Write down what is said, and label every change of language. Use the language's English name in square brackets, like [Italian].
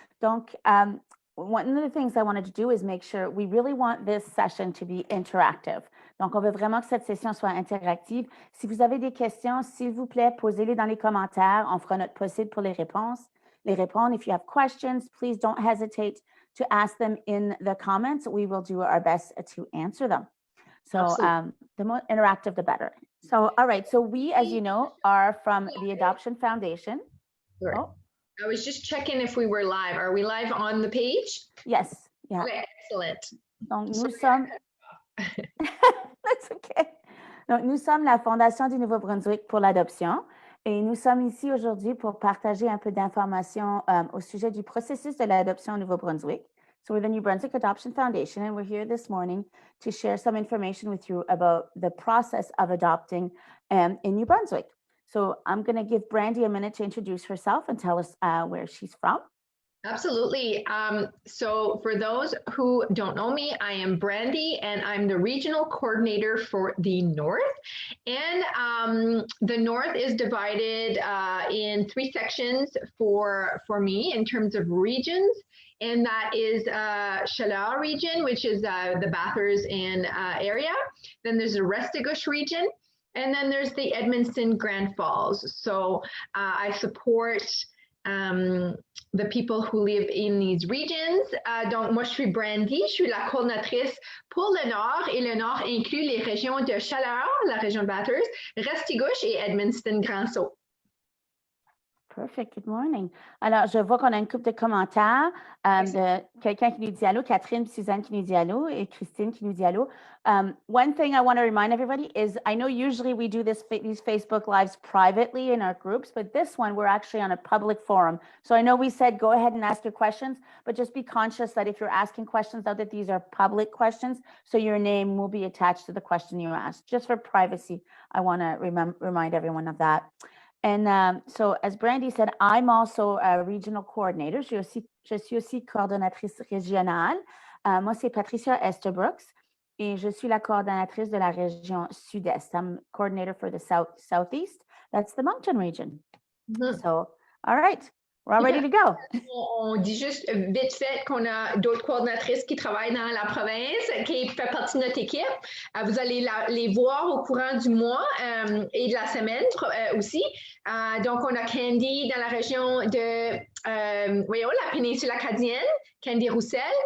[English] Donc, one of the things I wanted to do is make sure we really want this session to be interactive. [French] Donc, on veut vraiment que cette session soit interactive. Si vous avez des questions, s'il vous plaît, posez-les dans les commentaires. On fera notre possible pour les répondre. [English] If you have questions, please don't hesitate to ask them in the comments. We will do our best to answer them. So the more interactive, the better. So, all right. So we, as you know, are from the Adoption Foundation. Right. Oh. I was just checking if we were live. Are we live on the page? Yes. Yeah. Okay, excellent. [French] Donc, nous sommes... [English] That's okay. [French] Donc, nous sommes la Fondation du Nouveau-Brunswick pour l'adoption et nous sommes ici aujourd'hui pour partager un peu d'informations au sujet du processus de l'adoption au Nouveau-Brunswick. [English] So we're the New Brunswick Adoption Foundation, and we're here this morning to share some information with you about the process of adopting in New Brunswick. So I'm going to give Brandy a minute to introduce herself and tell us where she's from. Absolutely. So for those who don't know me, I am Brandy and I'm the regional coordinator for the North. And the North is divided in 3 sections for me in terms of regions. And that is Chaleur region, which is the Bathurst and area. Then there's the Restigouche region. And then there's the Edmundston Grand Falls. So I support the people who live in these regions. [French] Donc, moi, je suis Brandy, je suis la coordinatrice pour le Nord, et le Nord inclut les régions de Chaleur, la région de Bathurst, Restigouche et Edmundston Grand Sault. [English] Perfect. Good morning. [French] Alors, je vois qu'on a une couple de commentaires de quelqu'un qui nous dit allô, Catherine, Suzanne qui nous dit allô, et Christine qui nous dit allô. [English] One thing I want to remind everybody is I know usually we do these Facebook Lives privately in our groups, but this one we're actually on a public forum. So I know we said go ahead and ask your questions, but just be conscious that if you're asking questions out, that these are public questions, so your name will be attached to the question you asked. Just for privacy, I want to remind everyone of that. And so, as Brandy said, I'm also a regional coordinator. [French] Je suis aussi coordonnatrice régionale. Moi, c'est Patricia Esterbrooks et je suis la coordonnatrice de la région sud-est. [English] I'm coordinator for the southeast. That's the Moncton region. Mm-hmm. So, all right. We're all ready to go. [French] On dit juste vite fait qu'on a d'autres coordonnatrices qui travaillent dans la province, qui font partie de notre équipe. Vous allez les voir au courant du mois et de la semaine aussi. Donc, on a Candy dans la région de la péninsule acadienne, Candy Roussel.